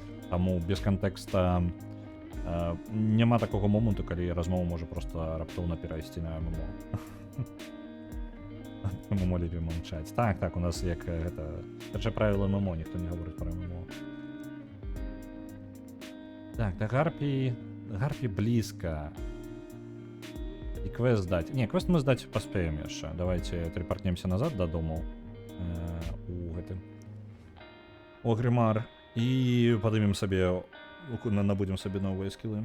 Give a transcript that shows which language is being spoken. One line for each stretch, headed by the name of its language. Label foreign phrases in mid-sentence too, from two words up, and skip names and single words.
Belarusian: Таму без кантэкста няма такога моманту, калі размова можа проста раптоўна перайсці на ММО. ММО людзі маўчаць. Так, у нас як гэта... Першае правіла ММО, ніхто не гаворыць пра ММО.
Russian: Так, до Гарпии... Гарпии близко. И квест сдать. Не, квест мы сдать поспеем еще. Давайте телепортнемся назад до дому.
Belarusian: У гэтым. У Гримар.
Russian: И поднимем себе... Набудем себе новые скиллы.